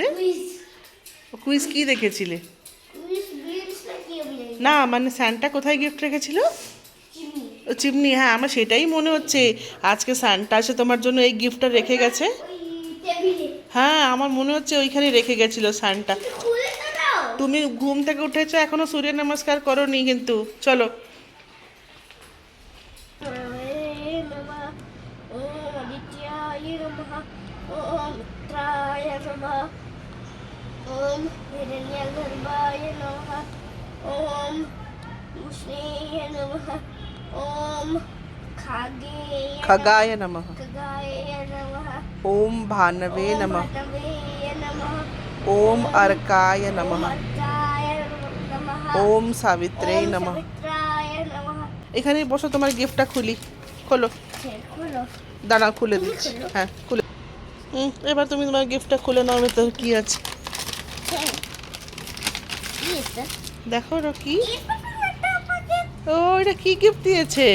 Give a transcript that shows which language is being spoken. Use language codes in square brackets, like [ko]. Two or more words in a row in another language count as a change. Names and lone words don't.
[bn] কুইজ কি দেখেছিলে? না মানে স্যান্টা কোথায় গিফট রেখেছিল? ও চিমনি, হ্যাঁ আমার সেটাই মনে হচ্ছে আজকে সান্টা এসে তোমার জন্য এই গিফটটা রেখে গেছে। হ্যাঁ আমার মনে হচ্ছে ওইখানে রেখে গেছিল সান্টা। তুমি ঘুম থেকে উঠেছো এখনো সূর্য নমস্কার করোনি কিন্তু। চলো [sa] ओम हिरण्यगर्भाय नमः। ओम उष्णेय नमः। ओम खगाय नमः। खगाय नमः। ओम भानवे ओम नमः। भटवे नमः। ओम अर्काय नमः। अर्काय नमः। ओम सावित्रे ओम नमः। सवित्राय नमः। [bn] এখানে বসো, তোমার গিফটটা খুলি। খোলো, खुलो। দাঁড়াও খুলে তুমি দিচ্ছি। খুলো। হ্যাঁ খুলে। এবার তুমি তোমার গিফটটা খুলে নাও, ভেতর কি আছে দেখো। ওটা কি? ও এটা কি গিফট দিয়েছে?